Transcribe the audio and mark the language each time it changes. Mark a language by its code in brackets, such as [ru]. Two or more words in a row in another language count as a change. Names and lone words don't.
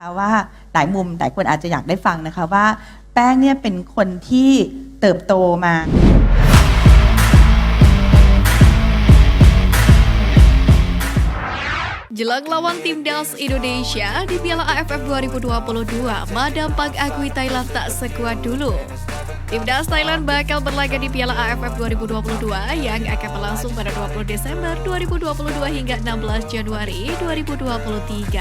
[th] ว่าหลายมุมหลายคนอาจจะอยากได้ฟังนะคะว่าแป้งเนี่ยเป็นคนที่เติบโตมา [id] Jelang lawan Timnas Indonesia di Piala AFF 2022, Madam Pang akui Thailand tak sekuat dulu. Timnas Thailand bakal berlaga di Piala AFF 2022 yang akan berlangsung pada 20 Desember 2022 hingga 16 Januari 2023.